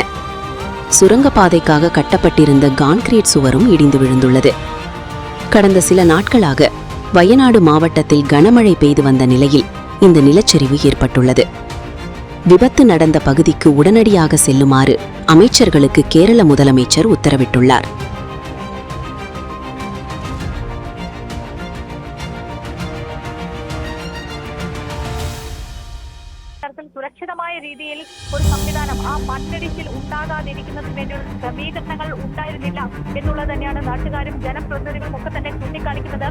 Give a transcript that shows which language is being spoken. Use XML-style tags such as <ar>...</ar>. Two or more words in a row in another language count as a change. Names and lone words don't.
<ta>சுரங்கப்பாதைக்காக கட்டப்பட்டிருந்த கான்கிரீட் சுவரும் இடிந்து விழுந்துள்ளது. கடந்த சில நாட்களாக வயநாடு மாவட்டத்தில் கனமழை பெய்து வந்த நிலையில் இந்த நிலச்சரிவு ஏற்பட்டுள்ளது. விபத்து நடந்த பகுதிக்கு உடனடியாக செல்லுமாறு அமைச்சர்களுக்கு கேரள முதலமைச்சர் உத்தரவிட்டுள்ளார்.</ta> <ml>സുരക്ഷിതമായ രീതിയിൽ ഒരു സംവിധാനം ആ മണ്ണിടിച്ചിൽ ഉണ്ടാകാതിരിക്കുന്നതിന് വേണ്ടിയുള്ള ക്രമീകരണങ്ങൾ ഉണ്ടായിരുന്നില്ല എന്നുള്ളത് തന്നെയാണ് നാട്ടുകാരും ജനപ്രതിനിധികളും ഒക്കെ തന്നെ ചൂണ്ടിക്കാണിക്കുന്നത്.</ml>